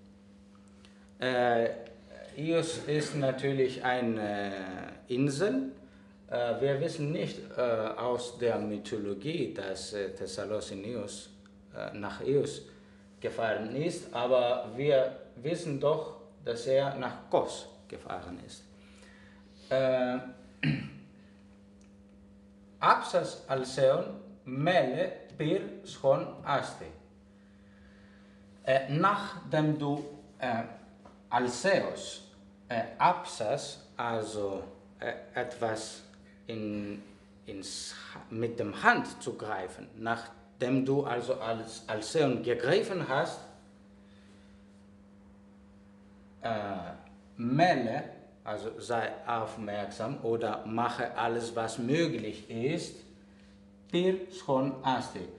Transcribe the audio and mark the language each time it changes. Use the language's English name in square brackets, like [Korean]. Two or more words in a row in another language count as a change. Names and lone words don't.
[German] Ios ist natürlich eine Insel. Wir wissen nicht aus der Mythologie, dass Thessalos in Ios, nach Ios gefahren ist, aber wir wissen doch, dass er nach Kos gefahren ist. [Greek] Άψας αλσέων μέλε πυρ σχον άστη. [German] Nachdem du Alseos Apsas, also etwas mit dem Hand zu greifen, nachdem du also als Alseon gegriffen hast, mele, also sei aufmerksam oder mache alles, was möglich ist, [Greek] πυρ σχον άστη.